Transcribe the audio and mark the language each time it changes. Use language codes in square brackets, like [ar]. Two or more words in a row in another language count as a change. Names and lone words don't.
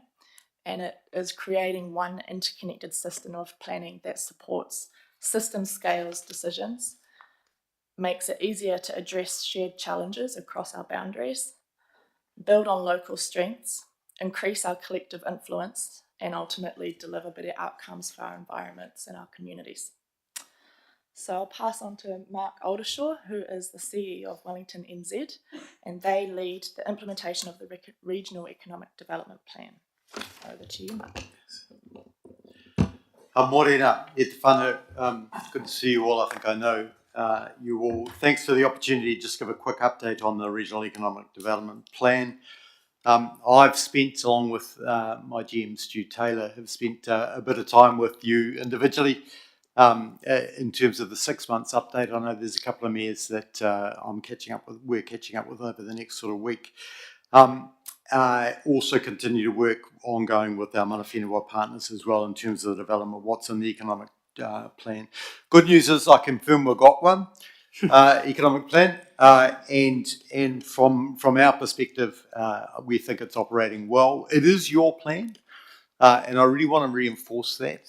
[en] And it is creating one interconnected system of planning that supports system scales decisions, makes it easier to address shared challenges across our boundaries, build on local strengths, increase our collective influence, and ultimately deliver better outcomes for our environments and our communities. So I'll pass on to Mark Oldershaw, who is the CEO of Wellington NZ, and they lead the implementation of the Regional Economic Development Plan. Over to you, Mark. [mi] Morena, e te whānau. [en] Good to see you all. I think I know you all. Thanks for the opportunity to just give a quick update on the Regional Economic Development Plan. I've spent, along with my GM Stu Taylor, have spent a bit of time with you individually in terms of the 6 months update. I know there's a couple of mayors that we're catching up with over the next sort of week. Also continue to work ongoing with our [mi] mana whenua [en] partners as well in terms of the development of what's in the economic plan. Good news is I confirm we've got one economic plan, and from our perspective, we think it's operating well. It is your plan, and I really want to reinforce that.